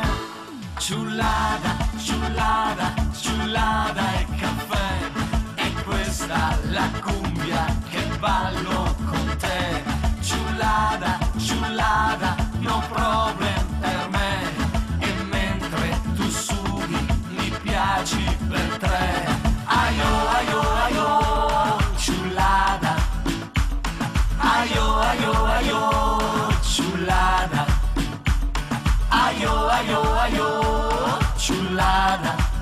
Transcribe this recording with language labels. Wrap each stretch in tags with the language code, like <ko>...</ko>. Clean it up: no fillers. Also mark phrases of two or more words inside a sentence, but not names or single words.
<it>Ciullada, ciullada, ciullada e caffè, è questa la cumbia che ballo con te. Ciullada, ciullada,</it> <en>no problem</en> <it>per me. E mentre tu sudi mi piaci per tre. Aio, aio, aio, ciullada. Aio, aio, aio, ciullada. Aio, aio, aio, ciullada.</it>